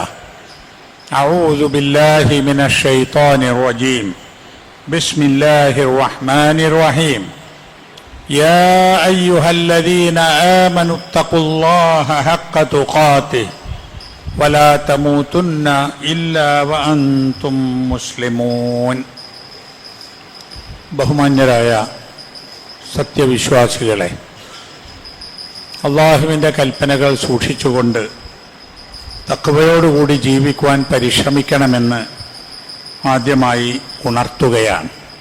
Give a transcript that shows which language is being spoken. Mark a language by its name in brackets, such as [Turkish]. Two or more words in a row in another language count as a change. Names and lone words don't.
[Arabic] أعوذ بالله من الشيطان الرجيم بسم الله الرحمن الرحيم يا أيها الذين آمنوا اتقوا الله حق تقاته ولا تموتن إلا وأنتم مسلمون [Malayalam] ബഹുമാന്യരായ സത്യവിശ്വാസികളെ, അള്ളാഹുവിൻ്റെ കൽപ്പനകൾ സൂക്ഷിച്ചുകൊണ്ട് തഖ്വയോടുകൂടി ജീവിക്കുവാൻ പരിശ്രമിക്കണമെന്ന് ആദ്യമായി ഉണർത്തുകയാണ്.